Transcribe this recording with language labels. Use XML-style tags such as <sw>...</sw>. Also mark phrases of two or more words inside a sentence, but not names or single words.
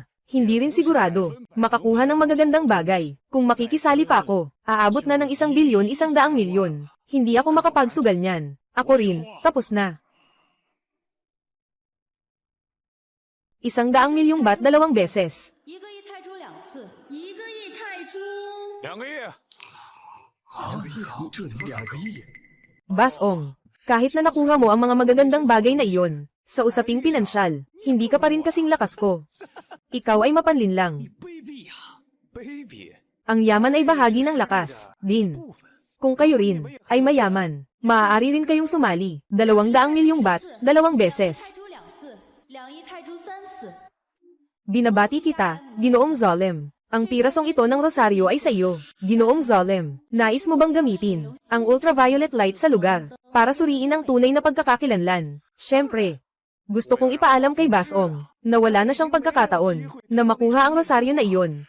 <tl>Hindi rin sigurado, makakuha ng magagandang bagay. Kung makikisali pa ako, aabot na ng 1 bilyon 100 milyon. Hindi ako makapagsugal niyan. Ako rin, tapos na. 100 milyong baht 2 beses.</tl> <zh>1 个亿泰铢2次，1个亿泰铢。 2个亿，2个亿，</zh> <tl>Basong, kahit na nakuha mo ang mga magagandang bagay na iyon, sa usaping pinansyal, hindi ka pa rin kasing lakas ko. Ikaw ay mapanlinlang.</tl> <zh>卑鄙呀，卑鄙！</zh> <tl>Ang yaman ay bahagi ng lakas, din. Kung kayo rin, ay mayaman, Maaari rin kayong sumali. 200 milyong baht, 2 beses.</tl> <zh>泰铢2次，2亿泰铢3次。</zh> <tl>Binabati kita, Ginoong Zolem. Ang pirasong ito ng rosaryo ay sa iyo. Ginoong Zolem, nais mo bang gamitin ang ultraviolet light sa lugar para suriin ang tunay na pagkakakilanlan? Siyempre. Gusto kong ipaalam kay Basong na wala na siyang pagkakataon na makuha ang rosaryo na iyon.</tl>